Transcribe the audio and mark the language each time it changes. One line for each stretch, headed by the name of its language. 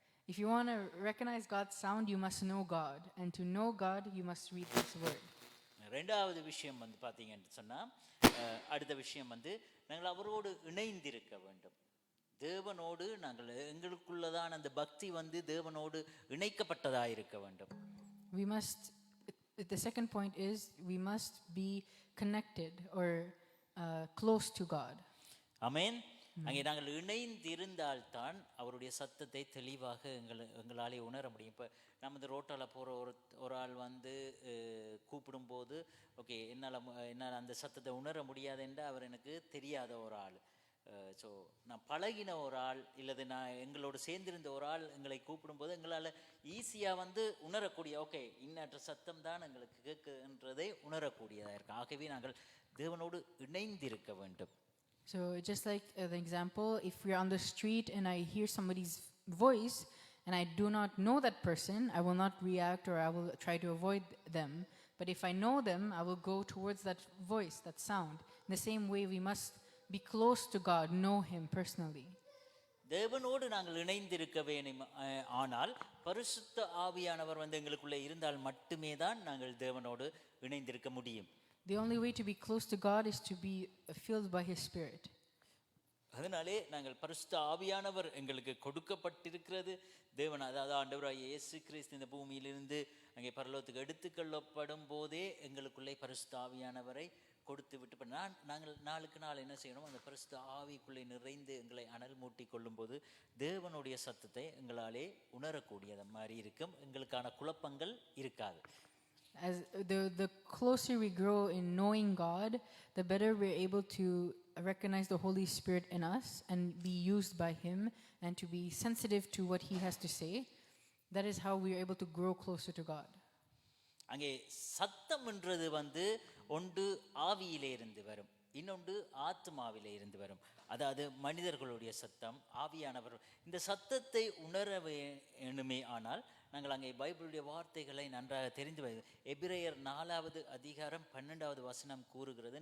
English: If you want to recognize God's sound, you must know God. And to know God, you must read this word.
Tamil: ரெண்டாவது விஷயம் வந்து பார்த்தீங்கன்னு சொன்னால் அடுத்த விஷயம் வந்து நாங்கள் அவரோடு இணைந்திருக்க வேண்டும். தேவனோடு நாங்கள் எங்களுக்குள்ளதான் அந்த பக்தி வந்து தேவனோடு இணைக்கப்பட்டதாக இருக்க வேண்டும்.
English: We must, the second point is, we must be connected or close to God.
Tamil: ஆமென். அங்கே நாங்கள் இணைந்திருந்தால்தான் அவருடைய சத்தத்தை தெளிவாக எங்களாலே உணர முடியும். இப்போ நம்ம இந்த ரோட்டால் போகிற ஒரு ஆள் வந்து கூப்பிடும்போது ஓகே என்னால் அந்த சத்தத்தை உணர முடியாது என்று அவர் எனக்கு தெரியாத ஒரு ஆள். ஸோ நான் பழகின ஒரு ஆள் இல்லது நான் எங்களோடு சேர்ந்திருந்த ஒரு ஆள் எங்களை கூப்பிடும்போது எங்களால் ஈஸியாக வந்து உணரக்கூடிய ஓகே இன்னற்ற சத்தம் தான் எங்களுக்கு கேட்குன்றதை உணரக்கூடியதாக இருக்கும். ஆகவே நாங்கள் தேவனோடு இணைந்திருக்க வேண்டும்.
English: So just like the example, if we're on the street and I hear somebody's voice and I do not know that person, I will not react or I will try to avoid them. But if I know them, I will go towards that voice, that sound. In the same way, we must be close to God, know Him personally.
Tamil: தேவனோடு நாங்கள் இணைந்திருக்க வேண்டும். ஆனால் பரிசுத்த ஆவியானவர் வந்து எங்களுக்குள்ளே இருந்தால் மட்டுமே தான் நாங்கள் தேவனோடு இணைந்திருக்க முடியும்.
English: The only way to be close to God is to be filled by His Spirit.
Tamil: அதனாலே நாங்கள் பரிசுத்த ஆவியானவர் எங்களுக்கு கொடுக்கப்பட்டிருக்கிறது. தேவன் அதாவது ஆண்டவராகிய இயேசு கிறிஸ்து இந்த பூமியிலிருந்து அங்கே பரலோகத்துக்கு எடுத்துக்கொள்ளப்படும் போதே எங்களுக்குள்ளே பரிசுத்த ஆவியானவரை கொடுத்து விட்டு நாங்கள் நாளுக்கு நாள் என்ன செய்யணும், அந்த பரிசுத்த ஆவிக்குள்ளே நிறைந்து எங்களை அனல் மூட்டி கொள்ளும் போது தேவனுடைய சத்தத்தை எங்களாலே உணரக்கூடியது மாதிரி இருக்கும். எங்களுக்கான குழப்பங்கள் இருக்காது.
English: As the closer we grow in knowing God, the better we're able to recognize the Holy Spirit in us and be used by Him and to be sensitive to what He has to say. That is how we are able to grow closer to God.
Tamil: அங்கே சத்தம்ன்றது வந்து ஒன்று ஆவியிலே இருந்து வரும், இன்னொன்று ஆத்மாவிலே இருந்து வரும். அதாவது மனிதர்களுடைய சத்தம், ஆவியானவர். இந்த சத்தத்தை உணர வேணுமே ஆனால் நாங்கள் அங்கே பைபிளுடைய வார்த்தைகளை நன்றாக தெரிந்து எபிரேயர் 4வது அதிகாரம் 12வது வசனம் கூறுகிறது.